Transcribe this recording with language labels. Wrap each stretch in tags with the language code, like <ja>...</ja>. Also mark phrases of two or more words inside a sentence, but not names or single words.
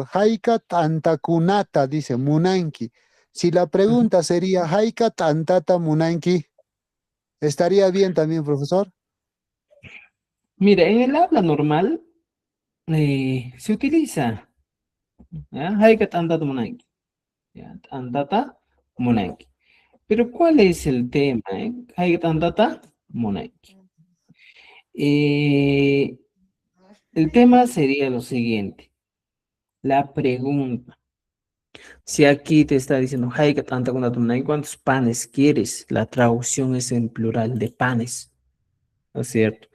<qu>Haika Tantakunata, dice Munanki.</qu> <es>Si la pregunta sería</es> <qu>Haika Tantata Munanki,</qu> <es>¿estaría bien también, profesor? Mira, en el habla normal se utiliza. ¿Ya?</es> <qu>Haika tandata munanki. ¿Ya? Tandata munanki.</qu> <es>Pero ¿cuál es el tema?</es> <qu>Haika tandata munanki.</qu> <es>Eh, el tema sería lo siguiente. La pregunta. Si aquí te está diciendo</es> <qu>Haika tanta munanki,</qu> <es>¿cuántos panes quieres? La traducción es en plural de panes. ¿No es cierto?</es>